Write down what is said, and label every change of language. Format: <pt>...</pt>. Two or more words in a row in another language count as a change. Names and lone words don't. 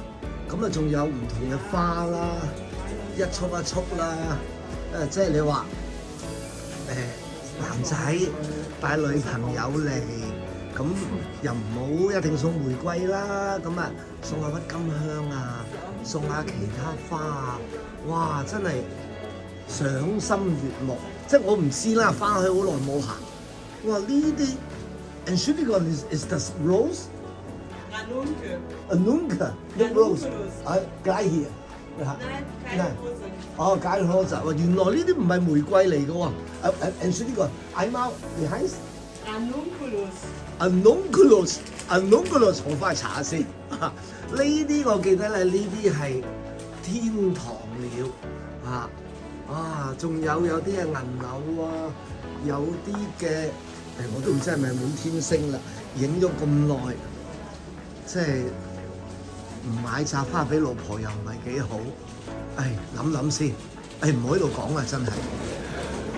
<yue>咁啊，仲有唔同嘅花啦，一束啦，即係你話男仔帶女朋友嚟，咁又唔好一定送玫瑰啦，咁啊送下鬱金香啊，送下其他花啊，哇！真係賞心悅目，即係我唔知啦，翻去好耐冇行，哇！</yue> <de>呢啲〜Entschuldigung, ist das Rose? Anunke, nicht Rose. Gleich hier. Nein, keine Rose. Oh, keine Rose.</de> <yue>原來呢啲唔係玫瑰嚟嘅喎。</yue> <de>Entschuldigung, einmal, wie heißt? Anunculus，</de> <yue>好快查下先。呢啲我記得咧，呢啲係天堂鳥啊！仲有啲係銀柳啊，有啲嘅。我都唔知係咪滿天星啦，影咗咁耐，即係唔買扎花俾老婆又唔係幾好。諗諗先，唔好喺度講啦，真係。</yue>